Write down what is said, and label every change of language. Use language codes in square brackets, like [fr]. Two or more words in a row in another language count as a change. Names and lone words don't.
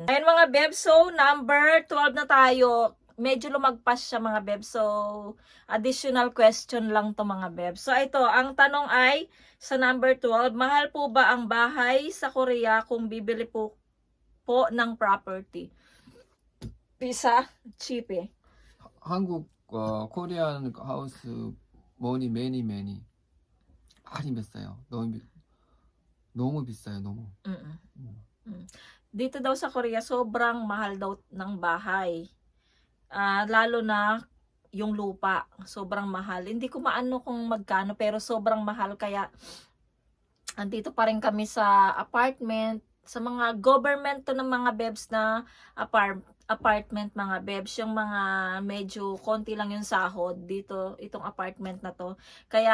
[tl] Ayan, mga bebs, so number 12 na tayo. Medyo lumagpas siya, mga bebs. So, additional question lang to, mga bebs. So, ito, ang tanong ay, sa number 12, mahal po ba ang bahay sa Korea kung bibili po ng property? Pisa, cheap eh. [en] 한국 Korean house money many [ko] 많이 비싸요. 너무 비싸요. 너무. [tl] Dito daw sa Korea, sobrang mahal daw ng bahay. Lalo na yung lupa, sobrang mahal. Hindi ko maano kung magkano, pero sobrang mahal. Kaya andito pa rin kami sa apartment, sa mga government to ng mga bebs na apartment, mga bebs, yung mga medyo konti lang yung sahod dito, itong apartment na to.